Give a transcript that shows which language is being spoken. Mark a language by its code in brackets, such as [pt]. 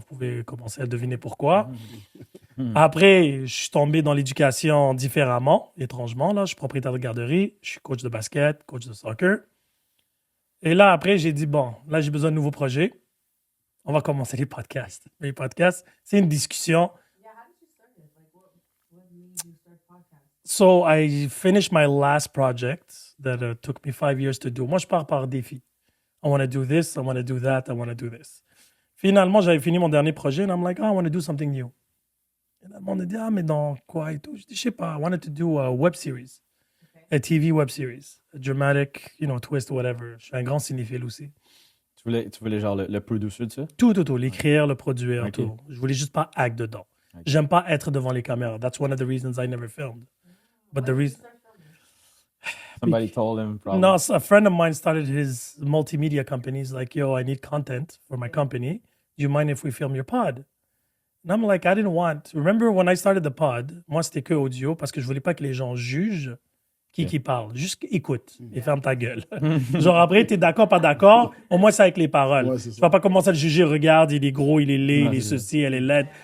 [fr] Vous pouvez commencer à deviner pourquoi. Après, je suis tombé dans l'éducation différemment, étrangement. Là. Je suis propriétaire de garderie. Je suis coach de basket, coach de soccer. Et là, après, j'ai dit, bon, là, j'ai besoin de nouveaux projets. On va commencer les podcasts. Les podcasts, c'est une discussion. [en] Yeah, how did you start it? Like, what made you start podcast? So I finished my last project that took me 5 years to do. [fr] Moi, je pars par défi. [en] I want to do this, I want to do that, I want to do this. [fr] Finalement, j'avais fini mon dernier projet [en] and I'm like, oh, I want to do something new. [fr] Et là, le monde a dit, ah, mais dans quoi et tout? Je dis, je sais pas, [en] I wanted to do a web series. A TV web series. A dramatic, twist, whatever. [fr] Je suis un grand cinéphile aussi. Tu voulais genre le producer de ça? Tout. L'écrire, le produire, Ok. tout. Je voulais juste pas act dedans. Ok. J'aime pas être devant les caméras. [en] That's one of the reasons I never filmed. But the reason... Somebody told him probably. No, so a friend of mine started his multimedia company. He's like, yo, I need content for my company. Do you mind if we film your pod? And I'm like, I didn't want... Remember when I started the pod, [fr] moi, c'était que audio parce que je voulais pas que les gens jugent qui parle. Juste écoute et ferme ta gueule. Genre après, t'es d'accord, pas d'accord, au moins c'est avec les paroles. Ouais, c'est Tu ça. vas pas commencer à le juger, regarde, il est gros, il est laid, Ouais, il est c'est ceci, elle est laide.